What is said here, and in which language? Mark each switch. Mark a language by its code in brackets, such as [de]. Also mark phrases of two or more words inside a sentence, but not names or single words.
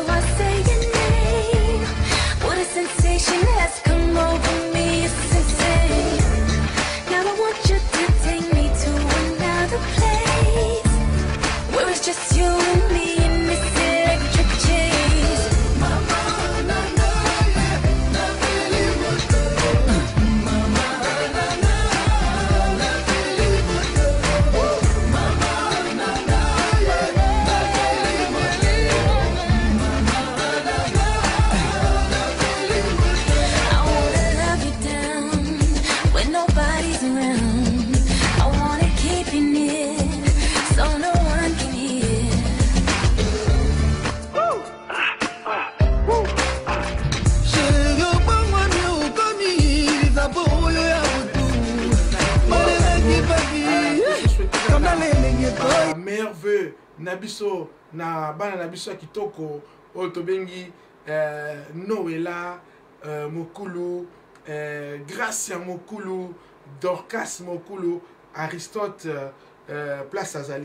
[en] I say your name. What a sensation has come over me, it's insane. Now I want you to take me to another place where it's just you and me in this electric chase. Mama, na na, na really would go. Mama, na na, na really would go. Mama, na na, na really would go. Mama, na na, na really would go. I wanna love you down when nobody's around. I wanna keep you near so no one can hear. [ln] Merveilleux Nabiso na bana Nabiso kitoko otobengi Noela Mokulu, Gracia Mokulu, Dorcas Mokulu, Aristote Place Azali.